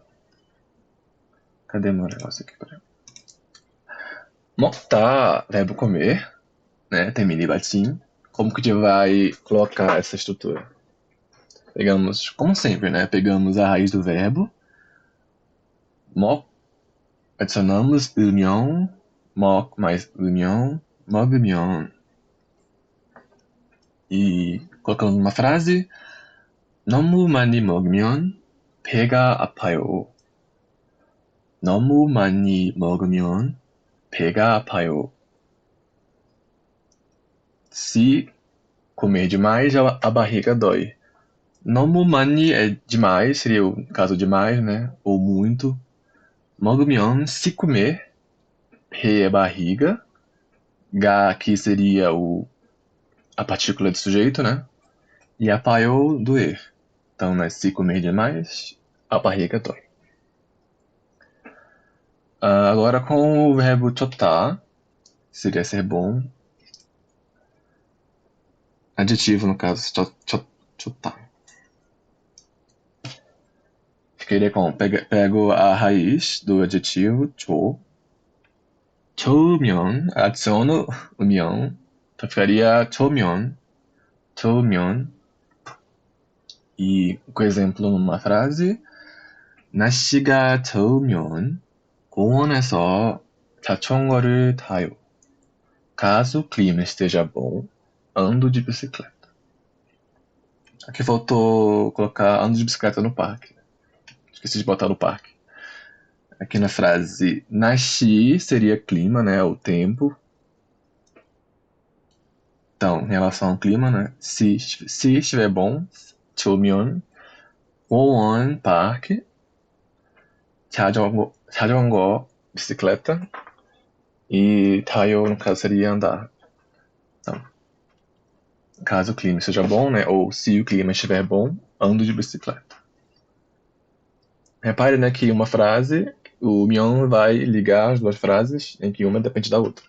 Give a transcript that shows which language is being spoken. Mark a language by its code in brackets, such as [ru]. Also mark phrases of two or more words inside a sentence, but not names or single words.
[pt] Cadê meu negócio aqui? 먹다, verbo comer, né? Termina em batim. Como que a gente vai colocar essa estrutura? Pegamos, como sempre, né? Pegamos a raiz do verbo. [ko] 먹, adicionamos 으면, 먹 mais 으면, 먹으면. [pt] E colocamos uma frase. [ko] 너무 많이 먹으면 배가 아파요. 너무 많이 먹으면 배가 아파요. [pt] Se comer demais, a barriga dói. [ko] 너무 많이 [pt] é demais, seria o caso demais, né? Ou muito. 먹으면, se comer. 배 é barriga. 가 aqui seria a partícula de sujeito, né? E 아파요, doer. Então, né, se comer demais, a barriga dói. Agora com o verbo 좋다, seria ser bom. Adjetivo, no caso, 좋다. Ficaria com, pego a raiz do adjetivo, [ko] 좋. 좋으면, adiciono 으면, [pt] então ficaria 좋으면. E com exemplo numa frase, [ko] 날씨가 좋으면 공원에서 자전거를 타요. [pt] Caso o clima esteja bom, ando de bicicleta. Aqui faltou colocar ando de bicicleta no parque. Esqueci de botar no parque. Aqui na frase, 날씨 seria clima, né? O tempo. Então, em relação ao clima, né? Se estiver bom, [ko] 좋으면, 공원, parque, 자전거, [pt] bicicleta, e 타요, no caso, seria andar. Então, caso o clima esteja bom, né? Ou se o clima estiver bom, ando de bicicleta. Repare, né, que uma frase, o 면 vai ligar as duas frases, em que uma depende da outra.